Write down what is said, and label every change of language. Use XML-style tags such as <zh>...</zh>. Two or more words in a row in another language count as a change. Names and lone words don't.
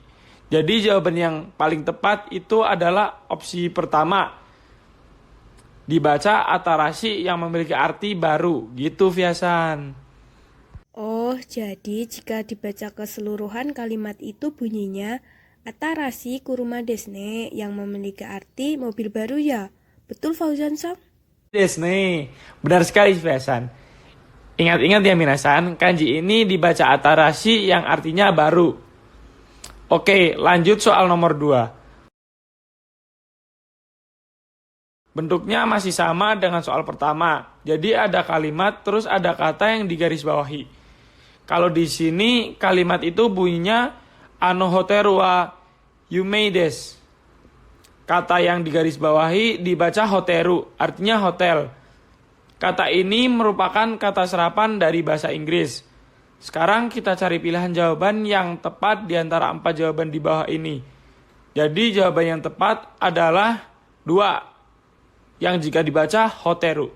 <id>Jadi jawaban yang paling tepat itu adalah opsi pertama. Dibaca atarashi yang memiliki arti baru. Gitu Fiasan. Oh, jadi jika dibaca keseluruhan kalimat itu bunyinya</id> <ja>新しい車ですね</ja> <id>yang memiliki arti mobil baru ya? Betul Fauzan-san? Desne. Benar sekali Fiasan. Ingat-ingat ya minasan, kanji ini dibaca atarashi yang artinya baru. Oke, lanjut soal nomor 2. Bentuknya masih sama dengan soal pertama. Jadi ada kalimat, terus ada kata yang digarisbawahi. Kalau di sini kalimat itu bunyinya</id> <ja>あのホテルは有名です.</ja> <id>Kata yang digarisbawahi dibaca hoteru, artinya hotel. Kata ini merupakan kata serapan dari bahasa Inggris. Sekarang kita cari pilihan jawaban yang tepat di antara 4 jawaban di bawah ini. Jadi jawaban yang tepat adalah 2, yang jika dibaca hoteru.</id>